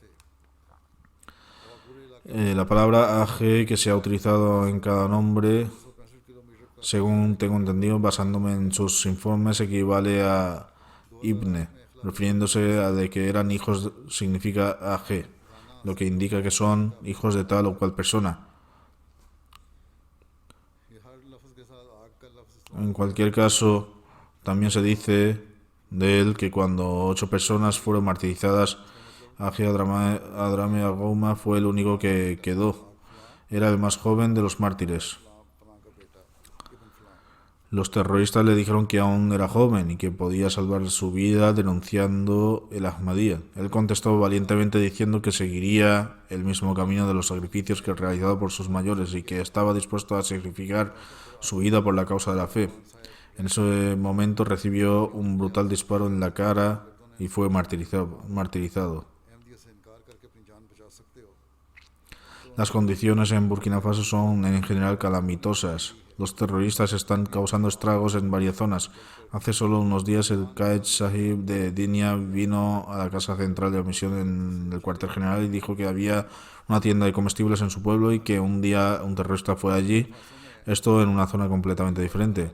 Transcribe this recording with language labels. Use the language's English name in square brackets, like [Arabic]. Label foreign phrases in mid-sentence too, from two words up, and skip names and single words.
[Spanish] La palabra AG que se ha utilizado en cada nombre, según tengo entendido, basándome en sus informes, equivale a Ibne, refiriéndose a de que eran hijos, significa AG, lo que indica que son hijos de tal o cual persona. [Urdu] یہ ہر لفظ کے ساتھ آگ کا لفظ [Spanish] En cualquier caso, también se dice de él que cuando 8 personas fueron martirizadas, Aji Adrame Agouma fue el único que quedó. Era el más joven de los mártires. [Urdu] فلاں کا بیٹا ابن فلاں [Spanish] Los terroristas le dijeron que aún era joven y que podía salvar su vida denunciando el Ahmadiyya. Él contestó valientemente diciendo que seguiría el mismo camino de los sacrificios que realizado por sus mayores y que estaba dispuesto a sacrificar su vida por la causa de la fe. En ese momento recibió un brutal disparo en la cara y fue martirizado. [Urdu] احمدیت سے انکار کر کے اپنی جان بچا سکتے ہو [Spanish] Las condiciones en Burkina Faso son en general calamitosas. Los terroristas están causando estragos en varias zonas. Hace solo unos días el Qaed Sahib de Dinia vino a la casa central de la misión en el cuartel general y dijo que había una tienda de comestibles en su pueblo y que un día un terrorista fue allí, esto en una zona completamente diferente.